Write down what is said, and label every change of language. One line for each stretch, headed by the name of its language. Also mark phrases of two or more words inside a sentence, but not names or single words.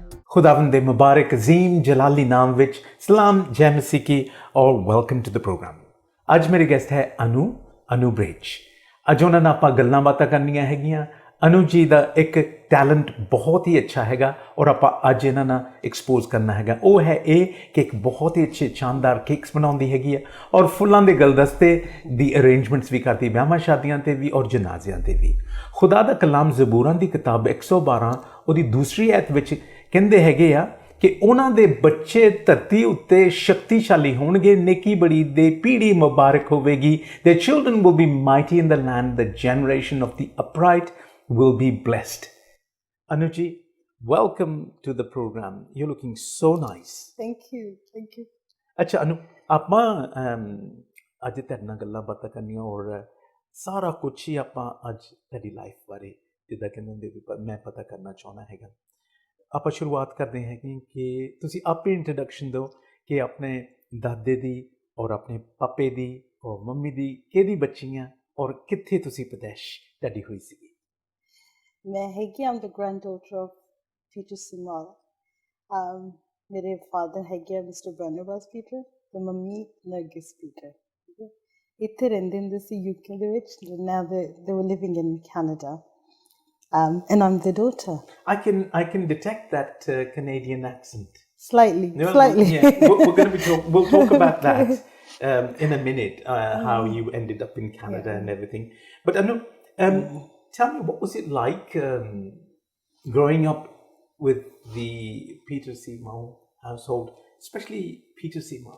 Punjabi: ਖ਼ੁਦਾਵੰਦ ਮੁਬਾਰਕ ਅਜ਼ੀਮ ਜਲਾਲੀ ਨਾਮ ਵਿੱਚ ਸਲਾਮ ਜੈ ਮਸੀਹ ਕੀ ਔਰ
English: welcome to the program.
Punjabi: ਅੱਜ ਮੇਰੇ ਗੈਸਟ ਹੈ ਅਨੂ ਬ੍ਰੇਚ। ਅੱਜ ਉਹਨਾਂ ਨਾਲ ਆਪਾਂ ਗੱਲਾਂ ਬਾਤਾਂ ਕਰਨੀਆਂ ਹੈਗੀਆਂ। ਅਨੂ ਜੀ ਦਾ ਇੱਕ ਟੈਲੈਂਟ ਬਹੁਤ ਹੀ ਅੱਛਾ ਹੈਗਾ ਔਰ ਆਪਾਂ ਅੱਜ ਇਹਨਾਂ ਨਾਲ ਐਕਸਪੋਜ਼ ਕਰਨਾ ਹੈਗਾ। ਉਹ ਹੈ ਇਹ ਕਿ ਇੱਕ ਬਹੁਤ ਹੀ ਅੱਛੇ ਸ਼ਾਨਦਾਰ ਕੇਕਸ ਬਣਾਉਂਦੀ ਹੈਗੀ ਆ ਔਰ ਫੁੱਲਾਂ ਦੇ ਗੁਲਦਸਤੇ ਦੀ ਅਰੇਂਜਮੈਂਟਸ ਵੀ ਕਰਦੀ, ਵਿਆਹਾਂ ਸ਼ਾਦੀਆਂ 'ਤੇ ਵੀ ਔਰ ਜਨਾਜ਼ਿਆਂ 'ਤੇ ਵੀ। ਖੁਦਾ ਦਾ ਕਲਾਮ ਜ਼ਬੂਰਾਂ ਦੀ ਕਿਤਾਬ 112 ਉਹਦੀ ਦੂਸਰੀ ਐਤ ਵਿੱਚ ਕਹਿੰਦੇ ਹੈਗੇ ਆ ਕਿ ਉਹਨਾਂ ਦੇ ਬੱਚੇ ਧਰਤੀ ਉੱਤੇ ਸ਼ਕਤੀਸ਼ਾਲੀ ਹੋਣਗੇ, ਨੇਕੀ ਬੜੀ ਦੇ ਪੀੜ੍ਹੀ ਮੁਬਾਰਕ ਹੋਵੇਗੀ।
English: Their children will be mighty in the land, the generation of the upright will be blessed. Anu ji, welcome to the program. You're looking so nice. Thank you.
Punjabi: ਅੱਛਾ ਅਨੂ, ਆਪਾਂ ਅੱਜ ਤੁਹਾਡੇ ਨਾਲ ਗੱਲਾਂ ਬਾਤਾਂ ਕਰਨੀਆਂ ਔਰ ਸਾਰਾ ਕੁਛ ਹੀ ਆਪਾਂ ਅੱਜ ਤੁਹਾਡੀ ਲਾਈਫ ਬਾਰੇ ਜਿੱਦਾਂ ਕਹਿੰਦੇ ਹੁੰਦੇ ਵੀ ਮੈਂ ਪਤਾ ਕਰਨਾ ਚਾਹੁੰਦਾ ਹੈਗਾ। ਆਪਾਂ ਸ਼ੁਰੂਆਤ ਕਰਦੇ ਹੈਗੇ ਕਿ ਤੁਸੀਂ ਆਪਣੀ ਇੰਟਰੋਡਕਸ਼ਨ ਦਿਓ ਕਿ ਆਪਣੇ ਦਾਦੇ ਦੀ ਔਰ ਆਪਣੇ ਪਾਪੇ ਦੀ ਔਰ ਮੰਮੀ ਦੀ ਕਿਹਦੀ ਬੱਚੀਆਂ ਔਰ ਕਿੱਥੇ ਤੁਸੀਂ ਪਦੈਸ਼ ਤੁਹਾਡੀ ਹੋਈ ਸੀਗੀ। ਮੈਂ ਹੈਗੀ
English: am the granddaughter of Peter Simal.
Punjabi: ਮੇਰੇ ਫਾਦਰ ਹੈਗੇ ਮਿਸਟਰ ਬਰਨਬਾਸ ਪੀਟਰ ਤੇ ਮੰਮੀ ਨਰਗਿਸ ਪੀਟਰ। ਇੱਥੇ ਰਹਿੰਦੇ ਹੁੰਦੇ ਸੀ ਯੂਕੇ ਦੇ ਵਿੱਚ।
English: Now they were living in Canada. And I'm the daughter. I can detect that Canadian accent. Slightly. Yeah, we'll talk about that in a minute. How you ended up in Canada and everything. But Anu, tell me, what was it like growing up with the Peter Seymour household, especially Peter Seymour?